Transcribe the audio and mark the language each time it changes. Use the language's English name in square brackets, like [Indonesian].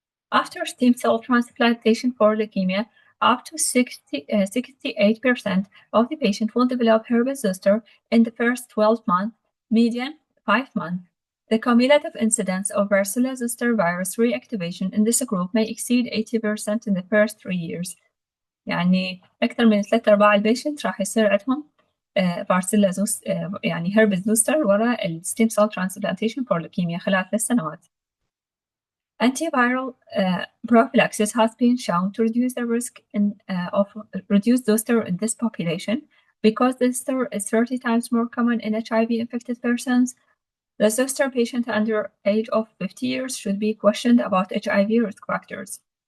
[English] After stem cell transplantation for leukemia, up to 68% of the patient will develop herpes zoster in the first 12 months, median 5 months. The cumulative incidence of varicella zoster virus reactivation in this group may exceed 80% in the first 3 years. [Arabic] يعني أكثر من 3/4 البيشنت راح يصير عندهم فارسيلا يعني herpes zoster وراء الستيم سيل [English] transplantation for leukemia [Arabic] خلال 3 سنوات. [English] Antiviral prophylaxis has been shown to reduce the risk of reduced zoster in this population. Because zoster is 30 times more common in HIV-infected persons, the zoster patient under age of 50 years should be questioned about HIV risk factors.